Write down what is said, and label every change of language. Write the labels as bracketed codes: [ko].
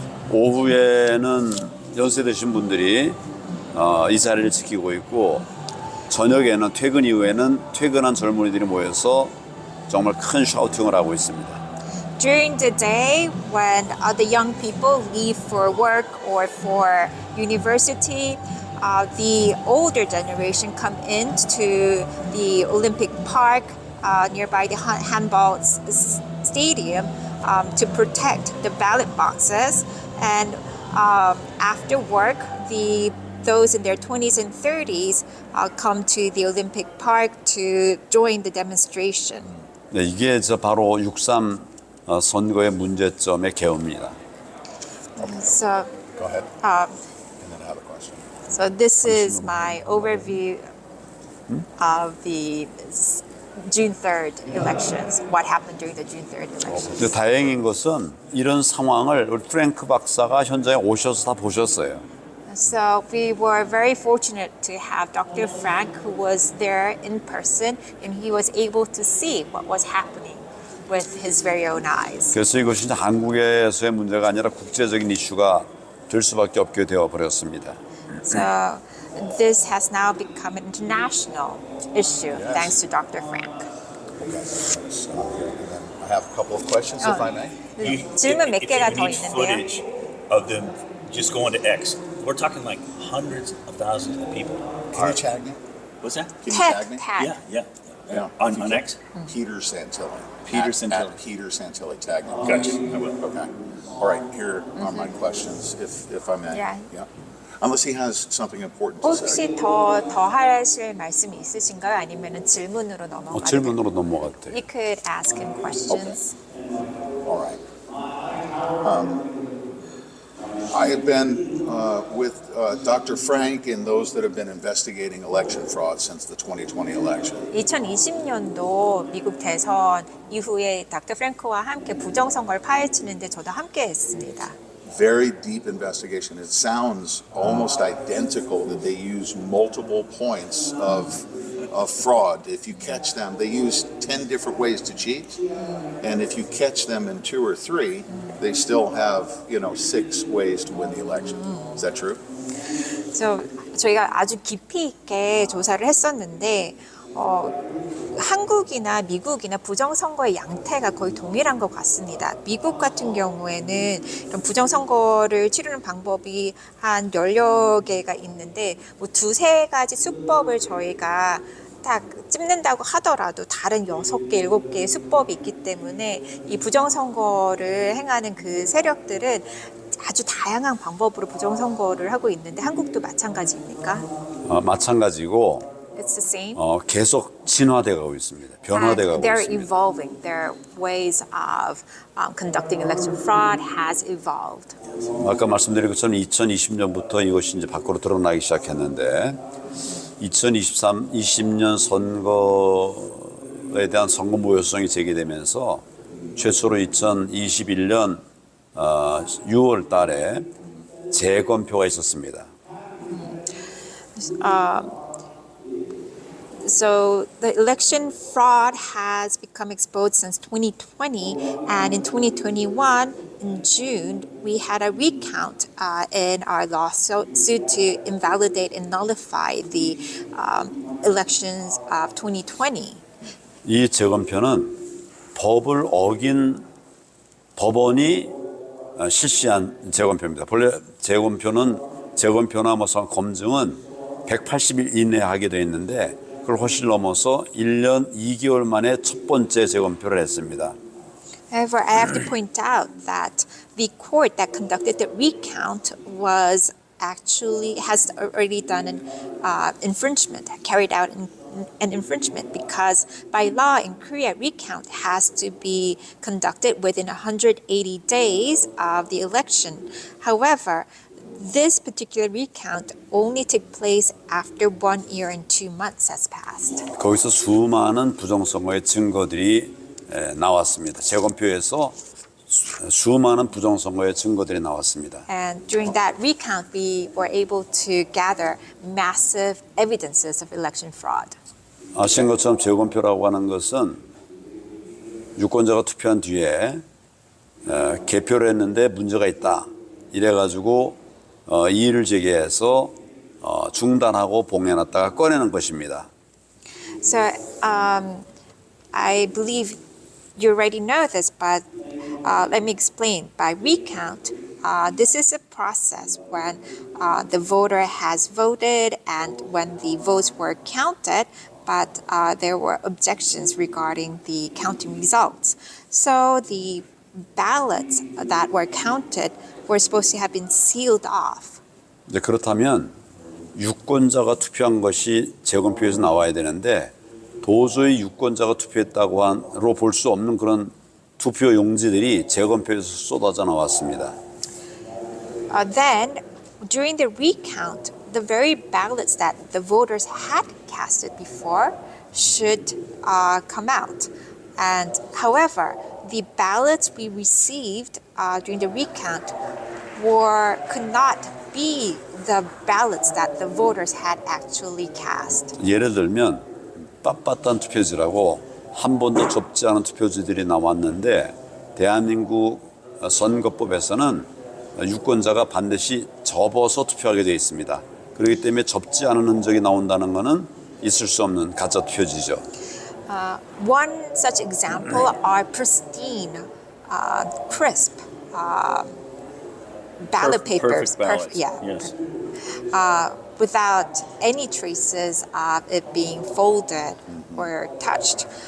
[ko] 오후에는 연세 드신 분들이 이 자리를 지키고 있고 저녁에는 퇴근 이후에는 퇴근한 젊은이들이 모여서 정말 큰 샤우팅을 하고 있습니다. [en] During the day, when the young people leave for work or for university, the older generation come into the Olympic Park nearby the handball stadium to protect the ballot boxes. And after work, those in their 20s and 30s come to the Olympic Park to join the demonstration. [ko] 네, 이게 바로 6.3 선거의 문제점의 개요입니다. [en] So, Go ahead. And then I have a question. so this is my overview of the June 3rd elections, what happened during the June 3rd elections. [ko] 근데 다행인 것은 이런 상황을 우리 프랭크 박사가 현장에 오셔서 다 보셨어요. [en] So we were very fortunate to have Dr. Frank, who was there in person, and he was able to see what was happening with his very own eyes. [ko] 그래서 이것이 이제 한국에서의 문제가 아니라 국제적인 이슈가 될 수밖에 없게 되어 버렸습니다. [en] So this has now become an international issue thanks to Dr. Frank. Okay. So, and then I have a couple of questions, if I may. [ko] 질문 몇 [en] If [ko] 개가 [en] you [ko] 더 [en] need [ko] 있는데요. [en] footage of them just going to X, We're talking like hundreds of thousands of people. Can you tag me? What's that? Can you tag me? tag. Yeah. Yeah. On X? Peter Santilli. Peter At Santilli. Peter Santilli. Tag me. Gotcha. I will. Okay. All right. Here are my questions, if I may. Yeah. Unless he has something important to say. [ko] 혹시 더 하실 말씀이 있으신가요? 아니면 질문으로 넘어가요? 질문으로 넘어갈 때. [en] You could ask him questions. All right. I have been with Dr. Frank and those that have been investigating election fraud since the 2020 election. [ko] 2020년도 미국 대선 이후에 닥터 프랭크와 함께 부정선거를 파헤치는데 저도 함께 했습니다. [en] Very deep investigation. It sounds almost identical that they use multiple points of fraud. If you catch them, they use 10 different ways to cheat. And if you catch them in 2 or 3, they still have, 6 ways to win the election. Is that true? [ko] 저희가 아주 깊이 있게 조사를 했었는데 한국이나 미국이나 부정선거의 양태가 거의 동일한 것 같습니다. 미국 같은 경우에는 이런 부정선거를 치르는 방법이 한 10여 개가 있는데 뭐 2-3가지 수법을 저희가 딱 찝는다고 하더라도 다른 6개, 7개의 수법이 있기 때문에 이 부정선거를 행하는 그 세력들은 아주 다양한 방법으로 부정선거를 하고 있는데 한국도 마찬가지입니까? 마찬가지고 [en] It's the same. [ko] 계속 진화돼 가고 있습니다. 변화돼 가고 [en] They're [ko] 있습니다. [en] evolving. Their ways of conducting election fraud has evolved. [ko] 아까 말씀드린 것처럼 2020년부터 이것이 이제 밖으로 드러나기 시작했는데 2020년 선거에 대한 선거 무효성이 제기되면서 최초로 2021년 6월 달에 재검표가 있었습니다. [en] So the election fraud has become exposed since 2020, and in 2021, in June, we had a recount in our lawsuit to invalidate and nullify the elections of 2020. [ko] 이 재검표는 법을 어긴 법원이 실시한 재검표입니다. 본래 재검표나 검증은 180일 이내에 하게 되어 있는데 그걸 훨씬 넘어서 1년 2개월 만에 첫 번째 재검표를 했습니다. [en] However, I have to point out that the court that conducted the recount has already done an infringement, carried out an infringement, because by law in Korea, recount has to be conducted within 180 days of the election. However, this particular recount only took place after 1 year and 2 months has passed. [ko] 거기서 수많은 부정선거의 증거들이 나왔습니다. 재검표에서 수많은 부정선거의 증거들이 나왔습니다. [en] And during that recount, we were able to gather massive evidences of election fraud. [ko] 아시는 것처럼 재검표라고 하는 것은 유권자가 투표한 뒤에 개표를 했는데 문제가 있다. 이래가지고 이의를 제기해서 중단하고 봉해놨다가 꺼내는 것입니다. [en] So I believe you already know this, but let me explain. By recount, this is a process when the voter has voted and when the votes were counted, but there were objections regarding the counting results. So the ballots that were counted were supposed to have been sealed off. [ko] 이제 그렇다면 유권자가 투표한 것이 재검표에서 나와야 되는데 도저히 유권자가 투표했다고로 볼 수 없는 그런 투표 용지들이 재검표에서 쏟아져 나왔습니다. [en] Then, during the recount, the very ballots that the voters had casted before should come out. And however, the ballots we received during the recount could not be the ballots that the voters had actually cast. [ko] 예를 들면 빳빳한 투표지라고 한 번도 접지 않은 투표지들이 나왔는데 대한민국 선거법에서는 유권자가 반드시 접어서 투표하게 되어 있습니다. 그렇기 때문에 접지 않은 흔적이 나온다는 것은 있을 수 없는 가짜 투표지죠. [en] One such example are pristine, crisp ballot papers. Perfect ballots. Yeah. Yes. Without any traces of it being folded or touched.